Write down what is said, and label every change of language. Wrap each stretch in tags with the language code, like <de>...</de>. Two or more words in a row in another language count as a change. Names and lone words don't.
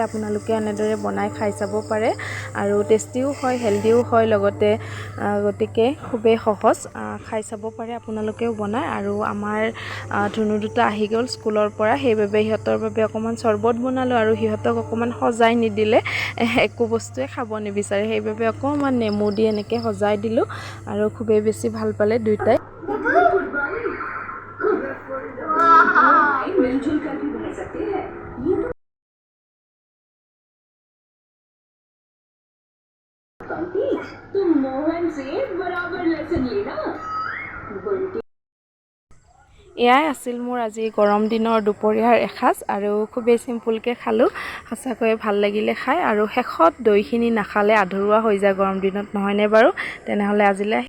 <as>আপোনালোকে এনেদৰে বনাই খাই চাব পাৰে আৰু টেষ্টিও হয়, হেল্ডিও হয় লগতে, গতিকে খুবেই সহজ, খাই চাব পাৰে আপোনালোকেও বনাই। আৰু আমাৰ ধুনু দুটা আহি গ'ল স্কুলৰ পৰা, সেইবাবে সিহঁতৰ বাবে অকণমান চৰ্বত বনালোঁ আৰু সিহঁতক অকণমান সজাই নিদিলে একো বস্তুৱে খাব নিবিচাৰে, সেইবাবে অকণমান নেমু দি এনেকৈ সজাই দিলোঁ আৰু খুবেই বেছি ভাল পালে দুয়োটাই।</as> <hi>मिलजुल कर भी रह सकते हैं। तुम मोहन से बराबर लेसन लेना।</hi> <as>এয়াই আছিল মোৰ আজি গৰম দিনৰ দুপৰীয়াৰ এসাঁজ আৰু খুবেই চিম্পুলকৈ খালোঁ। সঁচাকৈয়ে ভাল লাগিলে খাই আৰু শেষত দৈখিনি নাখালে আধৰুৱা হৈ যায় গৰম দিনত, নহয়নে বাৰু? তেনেহ'লে আজিলৈ</as>